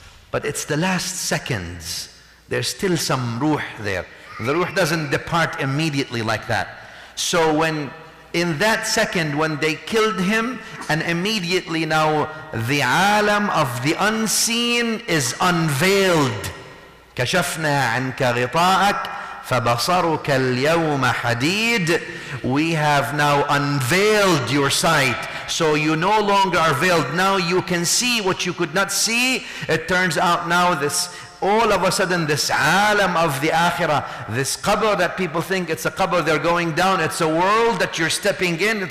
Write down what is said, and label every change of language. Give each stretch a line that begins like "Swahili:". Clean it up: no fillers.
English: But it's the last seconds. There's still some ruh there. The ruh doesn't depart immediately like that. So in that second when they killed him, and immediately now the alam of the unseen is unveiled.
Arabic: كشفنا عنك غطاءك فبصرك اليوم حديد.
English: We have now unveiled your sight, so you no longer are veiled. Now you can see what you could not see. It turns out now all of a sudden this alam of the akhirah, this qabr that people think it's a qabr they're going down, it's a world that you're stepping in.